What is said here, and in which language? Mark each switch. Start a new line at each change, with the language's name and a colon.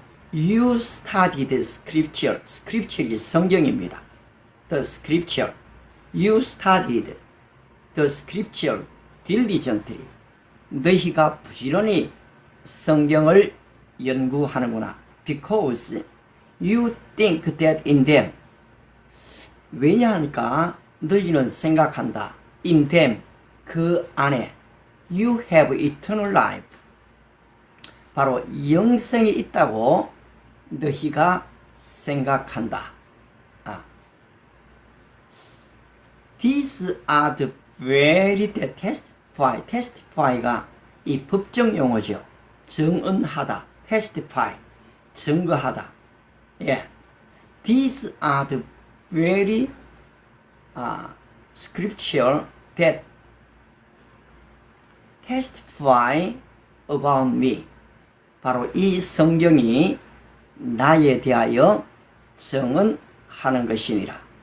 English: You studied scripture. scripture이
Korean: 성경입니다.
English: The scripture. You studied the scripture diligently.
Korean: 너희가 부지런히 성경을 연구하는구나.
English: Because you think that in them.
Korean: 왜냐하니까 너희는 생각한다.
English: In them.
Korean: 그 안에.
English: You have eternal life.
Korean: 바로 영생이 있다고 너희가 생각한다.
English: These are the very testify.
Korean: testify가 이 법정 용어죠. 증언하다. testify. 증거하다.
English: These are the very scripture that testify about me.
Korean: 바로 이 성경이 나에 대하여 증언하는 것이니라.